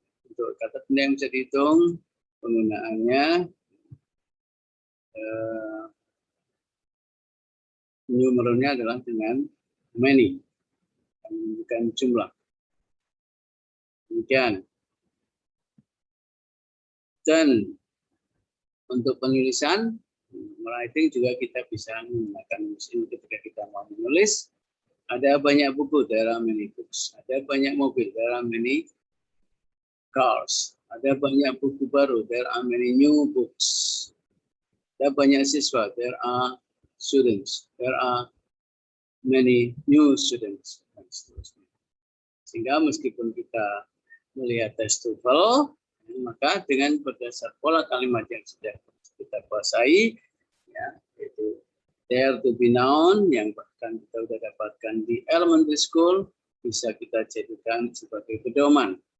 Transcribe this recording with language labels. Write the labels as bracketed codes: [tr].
[id] Untuk kata benda yang bisa dihitung, penggunaannya numeralnya adalah dengan many, menunjukkan jumlah. Demikian. Dan untuk penulisan, writing juga kita bisa menggunakan mesin ketika kita mau menulis. [en] Ada banyak buku, there are many books. Ada banyak mobil, there are many cars. Ada banyak buku baru, there are many new books. Ada banyak siswa, there are students. There are many new students. [id] Sehingga meskipun kita melihat tes TOEFL, maka dengan berdasar pola kalimat yang sudah kita kuasai, ya, yaitu there to be known yang bahkan kita sudah dapatkan di elementary school, bisa kita jadikan sebagai pedoman